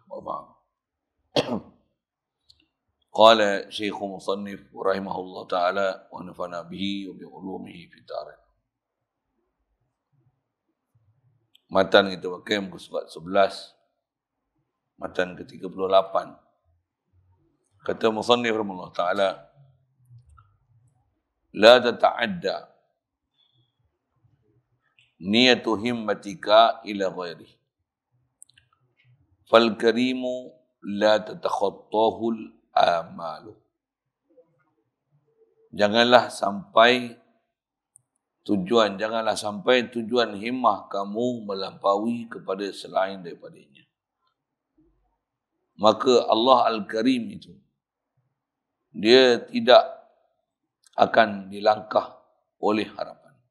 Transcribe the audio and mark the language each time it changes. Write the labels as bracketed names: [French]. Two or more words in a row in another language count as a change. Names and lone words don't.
[Arabic] وبعد. قال الشيخ المصنف رحمه الله تعالى ونفعنا به وبعلومه في الدارين. [Malay] Matan kita pakai muka surat 11, matan ke-38. [Arabic] Kata المصنف رحمه الله تعالى، لا تتعدى نية همتك إلى غيره فالكريم لا تتخطاه الآمال. [Malay] Janganlah sampai tujuan himmah kamu melampaui kepada selain daripadanya. Maka Allah Al-Karim itu, dia tidak akan dilangkah oleh harapan.